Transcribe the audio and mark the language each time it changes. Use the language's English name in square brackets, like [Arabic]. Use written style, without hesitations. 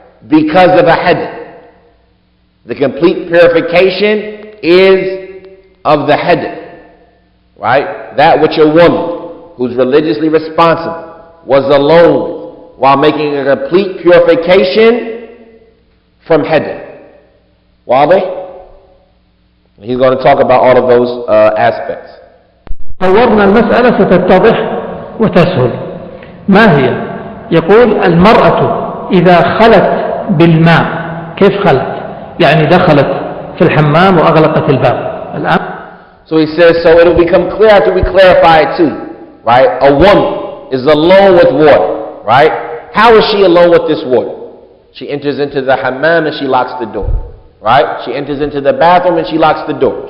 [English] Because of a hadith. The complete purification is of the hadith, right? That which a woman who's religiously responsible was alone with while making a complete purification from hadith. Wazi? He's going to talk about all of those aspects. [Arabic] طورنا المسألة ستتضح وتسهل. ما هي؟ يقول المرأة إذا خلت بالماء، كيف خلت؟ يعني دخلت في الحمام وأغلقت الباب. الآن [English] So he says, so it will become clear after we clarify it too, right? A woman is alone with water, right? How is she alone with this water? She enters into the hammam and she locks the door, right? She enters into the bathroom and she locks the door.